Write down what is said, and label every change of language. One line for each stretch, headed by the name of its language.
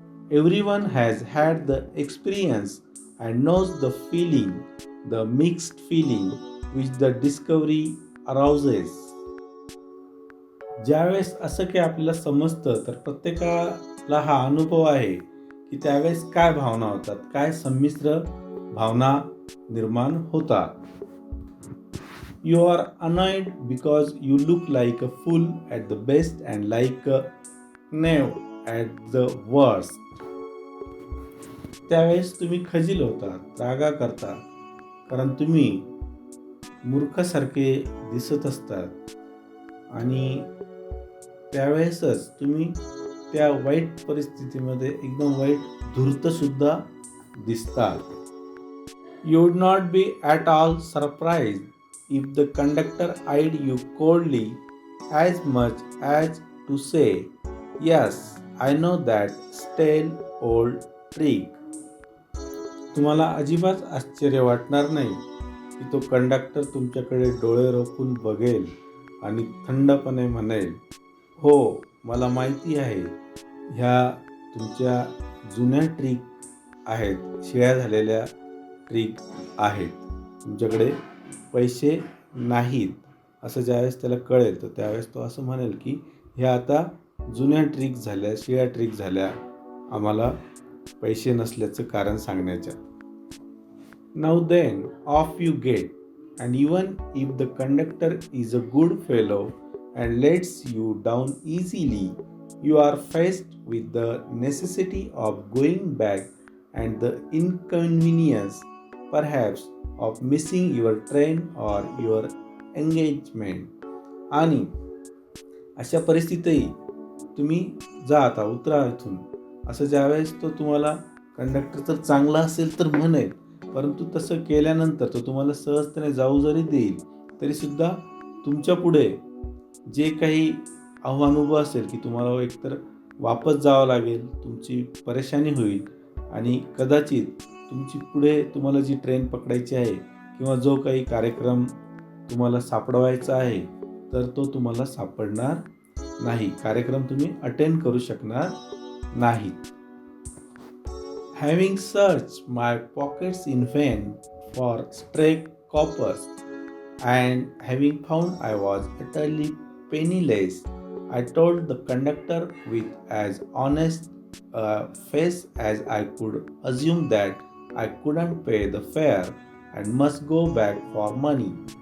English: Everyone has had the experience and knows the feeling, the mixed feeling which the discovery arouses.
Marathi: ज्यावेळेस असं काही आपल्याला समजतं तर प्रत्येकाला हा अनुभव आहे की त्यावेळेस काय भावना होतात, काय संमिश्र भावना निर्माण होतात.
English: You are annoyed because you look like a fool at the best and like a knave at the worst.
Marathi: त्यावेळेस तुम्ही खजील होतात, रागा करता, कारण तुम्ही मूर्खासारखे दिसत असतात आणि त्यावेळेसच तुम्ही त्या वाईट परिस्थितीमध्ये एकदम वाईट धूर्तसुद्धा दिसतात.
English: You would not be at all surprised if the conductor eyed you coldly as much as to say, "Yes, I know that stale old trick."
Marathi: तुम्हाला अजिबात आश्चर्य वाटणार नाही की तो कंडक्टर तुमच्याकडे डोळे रोखून बघेल आणि थंडपणे म्हणेल, "हो, मला माहिती आहे, ह्या तुमच्या जुन्या ट्रिक आहेत, शिळ्या झालेल्या ट्रिक आहेत. तुमच्याकडे पैसे नाहीत." असं ज्यावेळेस त्याला कळेल तर त्यावेळेस तो असं म्हणेल की ह्या आता जुन्या ट्रिक झाल्या, शिळ्या ट्रिक झाल्या, आम्हाला पैसे नसल्याचं कारण सांगण्याच्या.
English: Now then, off you get, and even if the conductor is a good fellow and lets you down easily, you are faced with the necessity of going back and the inconvenience, perhaps, of missing your train or your engagement.
Marathi: आणि अशा परिस्थितीतही तुम्ही जा आता उतरा इथून असं ज्यावेळेस तो तुम्हाला कंडक्टर जर चांगला असेल तर म्हणेल, परंतु तसं केल्यानंतर तो तुम्हाला सहजतेने जाऊ जरी देईल तरीसुद्धा तुमच्या पुढे जे काही आव्हान उभं असेल की तुम्हाला एकतर वापस जावं लागेल, तुमची परेशानी होईल आणि कदाचित तुमची पुढे तुम्हाला जी ट्रेन पकडायची आहे किंवा जो काही कार्यक्रम तुम्हाला सापडवायचा आहे तर तो तुम्हाला सापडणार नाही. कार्यक्रम तुम्ही अटेंड करू शकणार नाही.
English: Having searched my pockets in vain for stray coppers and having found I was utterly penniless, I told the conductor with as honest a face as I could assume that I couldn't pay the fare and must go back for money.